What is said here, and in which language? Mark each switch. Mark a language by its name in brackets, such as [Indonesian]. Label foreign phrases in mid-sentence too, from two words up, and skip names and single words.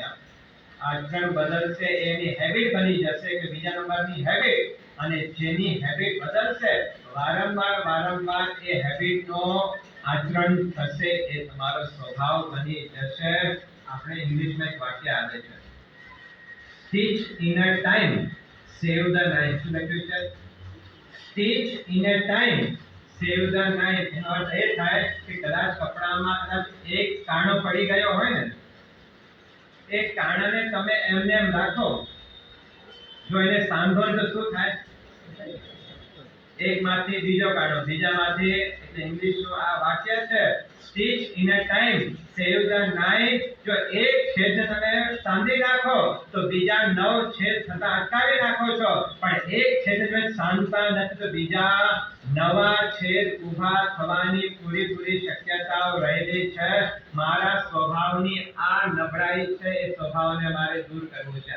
[Gujarati] આચરણ બદલશે એની હેબિટ બની જશે કે બીજા નંબરની હેબિટ. અને જેની હેબિટ બદલશે, વારંવાર એ હેબિટનો આચરણ થશે, એ તમારો સ્વભાવ બની જશે. આપણે ઇંગ્લિશમાં એક વાક્ય આવે છે, [English] Stitch in a time, save the knife. [Gujarati] શું લખ્યું છે? [English] Stitch in a time, save the knife. [Gujarati] એનો અર્થ એ થાય કે કદાચ કપડામાં કદાચ એક કાણો પડી ગયો હોય ને, એ કાણાને તમે એમને એમ રાખો, જો એને સાંધો તો શું થાય? એકમાંથી બીજો કાણો, બીજામાંથી. એટલે ઇંગ્લિશનું આ વાક્ય છે [English] Stitch in a time, save the knife. [Gujarati] જો એક છેદને તમે સાંધી નાખો તો બીજા 9 છેદ થતા અટકાવી નાખો છો, પણ એક છેદ તમે સાંધતા નથી તો બીજા નવા છેદ ઊભા થવાની પૂરી શક્યતાઓ રહેલી છે. મારા સ્વભાવની આ નબળાઈ છે, એ સ્વભાવને મારે દૂર કરવું છે.